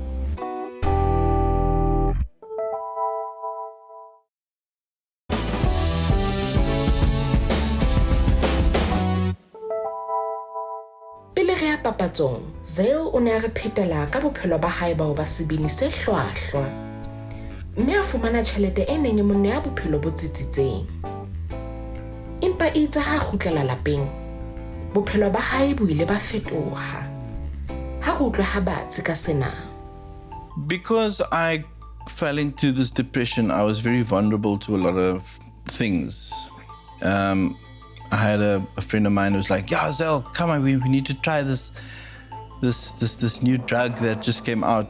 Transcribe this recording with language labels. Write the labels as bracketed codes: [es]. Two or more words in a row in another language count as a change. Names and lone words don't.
[st] Pele re ya papatsong, Zale o ne a re phetela ka bophelo ba hae ba ho ba sebini se hlwahlwa. Mme a fumana tjhelete e neng e mo nea bophelo bo tsitsitseng. Empa itse ha kgutlela lapeng, bophelo ba hae bo ile ba fetoha. Ha re utlwa ha batsi ka sena. [en] Because I fell into this depression, I was very vulnerable to a lot of things. I had a friend of mine who was like, yeah, Zale, come on, we need to try this new drug that just came out.